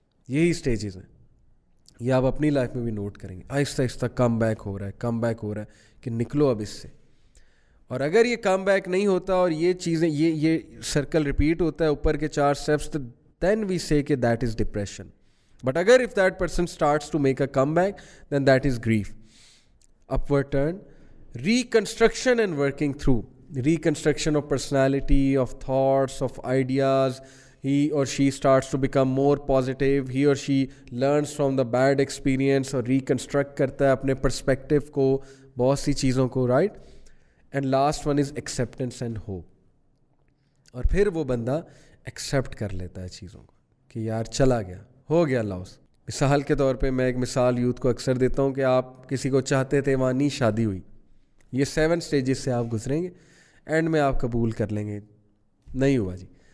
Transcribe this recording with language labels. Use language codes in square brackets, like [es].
[ur] یہی سٹیجز ہیں, یہ آپ اپنی لائف میں بھی نوٹ کریں گے. آہستہ کم بیک ہو رہا ہے کہ نکلو اب اس سے. اور اگر یہ کم بیک نہیں ہوتا اور یہ چیزیں یہ سرکل ریپیٹ ہوتا ہے اوپر کے 4 اسٹیپس, تو [en] دین وی سے [ur] کہ دیٹ از ڈپریشن. [en] But اگر if that person starts to make a come back then that is grief. Upward turn, reconstruction and working through. Reconstruction of personality, of thoughts, of ideas. He or she starts to become more positive. He or she learns from the bad experience اور reconstruct [ur] کرتا ہے اپنے perspective کو, بہت سی چیزوں کو, [en] right? And last one is acceptance and hope. [ur] اور پھر وہ بندہ accept کر لیتا ہے چیزوں کو کہ یار چلا گیا, ہو گیا لاس. مثال کے طور پہ میں ایک مثال یوتھ کو اکثر دیتا ہوں کہ آپ کسی کو چاہتے تھے, وہاں نہیں شادی ہوئی. یہ 7 سٹیجز سے آپ گزریں گے, اینڈ میں آپ قبول کر لیں گے نہیں ہوا جی.